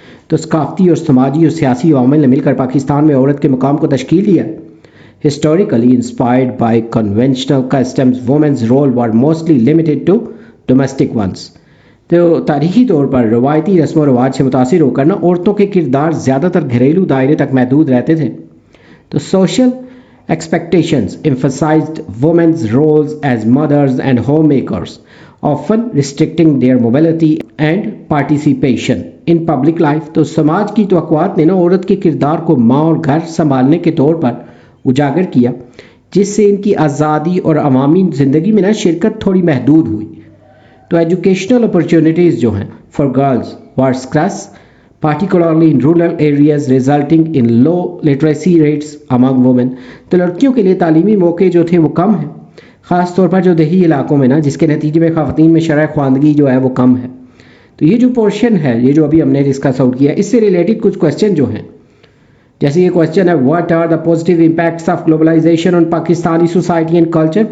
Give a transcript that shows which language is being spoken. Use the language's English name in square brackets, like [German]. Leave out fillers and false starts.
[Urdu] تو ثقافتی اور سماجی اور سیاسی عوامل نے مل کر پاکستان میں عورت کے مقام کو تشکیل دیا. [English] Historically inspired by conventional customs women's role were mostly limited to domestic ones. [Urdu] تو تاریخی طور پر روایتی رسم و رواج سے متاثر ہو کر نا عورتوں کے کردار زیادہ تر گھریلو دائرے تک محدود رہتے تھے. [English] تو social expectations emphasized women's roles as mothers and homemakers, often restricting their mobility and participation in public life. [Urdu] تو سماج کی توقعات نے نا عورت کے کردار کو ماں اور گھر سنبھالنے کے طور پر اجاگر کیا، جس سے ان کی آزادی اور عوامی زندگی میں نا شرکت تھوڑی محدود ہوئی. [English] تو educational opportunities جو ہیں for girls were scarce, particularly in rural areas resulting in low literacy rates among women. [Urdu] تو لڑکیوں کے لیے تعلیمی موقع جو تھے وہ کم ہیں، خاص طور پر جو دیہی علاقوں میں نا، جس کے نتیجے میں خواتین میں شرح خواندگی جو ہے وہ کم ہے. تو یہ جو پورشن ہے، یہ جو ابھی ہم نے ڈسکس آؤٹ کیا، اس سے ریلیٹڈ کچھ کوسچن جو ہیں، جیسے یہ کوسچن ہے [English] What are the positive impacts of globalization on Pakistani society and culture.